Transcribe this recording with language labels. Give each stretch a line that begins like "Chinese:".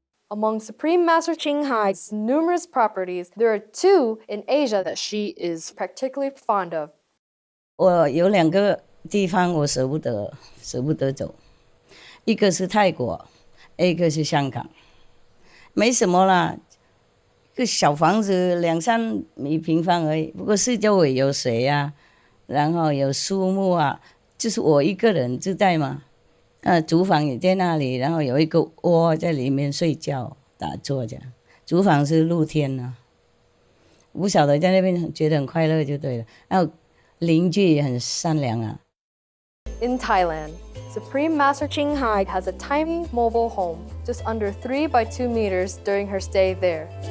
English: Among Supreme Master Ching Hai's numerous properties, there are 2 in Asia that she is particularly fond of.
Chinese: 我有2个地方我舍不得走，一个是泰国，一个是香港。没什么啦，一个小房子2-3米平方而已。不过四周围有水啊，然后有树木啊，就是我一个人住在嘛。厨房也在那里，然后有一个窝在里面睡觉打坐这样。厨房是露天啊，不晓得在那边觉得很快乐就对了。然后邻居也很善良啊。
English: In Thailand, Supreme Master Ching Hai has a tiny mobile home, just under 3 by 2 meters during her stay there.